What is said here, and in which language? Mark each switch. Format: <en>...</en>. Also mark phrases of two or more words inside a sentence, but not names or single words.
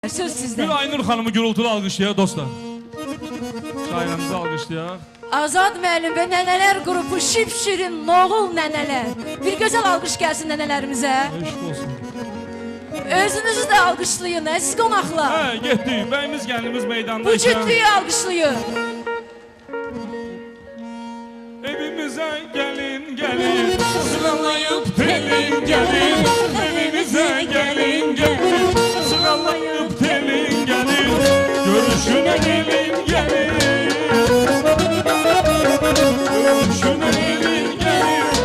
<tr>Söz sizde. Bir Aynur Hanım'ı gürültülü alkışlayaq dostlar. Şairimizi alkışlayaq.</tr> <az>Azad müəllim ve Nəneler grubu şipşirin noğul nəneler.</az> <tr>Bir güzel alkış gelsin nənələrimizə.</tr> <az>Eşq olsun.</az> <tr>Özünüzü de alkışlayın, siz qonaqlar.</tr> <az>Hə, getdik. Bəyimiz gəlinimiz meydanda.</az> <tr>Bu ciddiyi alkışlayın. Evimize gelin gelin, sıralayıp telin gelin. Evimize gelin gelin, sıralayıp telin gelin. Görüşüne gelin gelin. Görüşüne gelin gelin.</tr>